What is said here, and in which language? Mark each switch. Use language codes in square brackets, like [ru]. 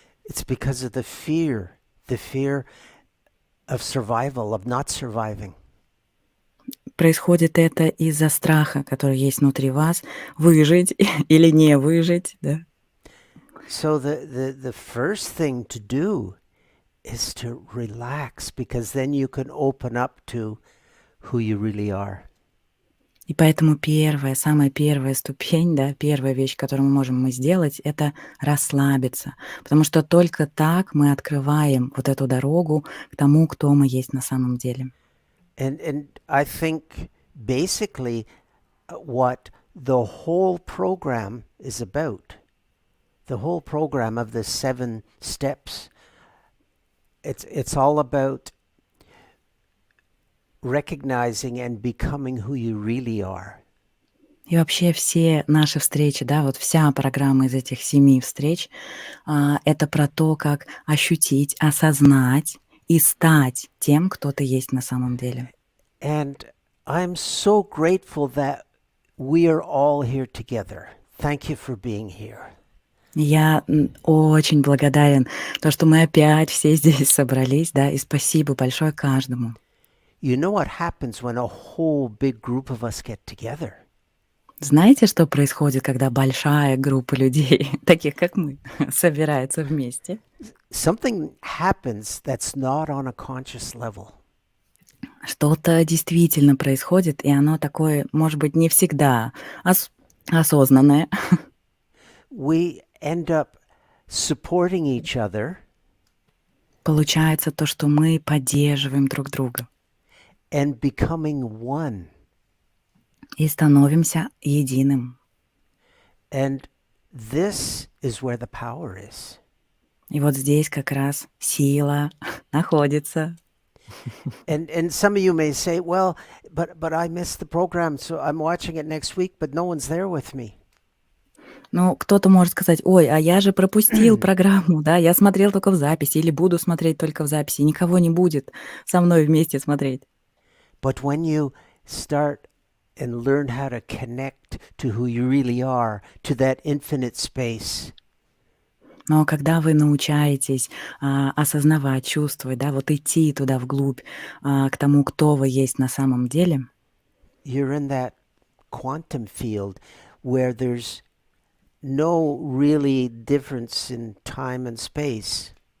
[en] it's because of the fear of survival, of not surviving. [ru] происходит это из-за страха, который есть внутри вас, выжить или не выжить, да. [en] So the first thing to do is to relax, because then you can open up to who you really are. [ru] И поэтому самая первая ступень, да, первая вещь, которую мы сделать, это расслабиться. Потому что только так мы открываем вот эту дорогу к тому, кто мы есть на самом деле. [en] And I think basically what the whole program is about, the whole program of the 7 steps, it's all about recognizing and becoming who you really are. [ru] И вообще все наши встречи, да, вот вся программа из этих 7 встреч, это про то, как ощутить, осознать и стать тем, кто ты есть на самом деле. [en] And I'm so grateful that we are all here together. Thank you for being here. [ru] Я очень благодарен, то, что мы опять все здесь собрались, да, и спасибо большое каждому. [en] You know what happens when a whole big group of us get together? [ru] Знаете, что происходит, когда большая группа людей, таких как мы, собирается вместе? [en] Something happens that's not on a conscious level. [ru] Что-то действительно происходит, и оно такое, может быть, не всегда осознанное. [en] We end up supporting each other [ru] Получается то, что мы поддерживаем друг друга [en] and becoming one. [ru] и становимся единым. [en] And this is where the power is. [ru] И вот здесь как раз сила находится. [en] And some of you may say, well, but I missed the program, so I'm watching it next week, but no one's there with me. [ru] Ну, кто-то может сказать, ой, а я же пропустил программу, да, я смотрел только в записи или буду смотреть только в записи, никого не будет со мной вместе смотреть. [en] But when you start and learn how to connect to who you really are, to that infinite space, [ru] Но когда вы научаетесь осознавать, чувствовать, да, вот идти туда вглубь, к тому, кто вы есть на самом деле, [en] you're in that quantum field where there's no really difference in time and space.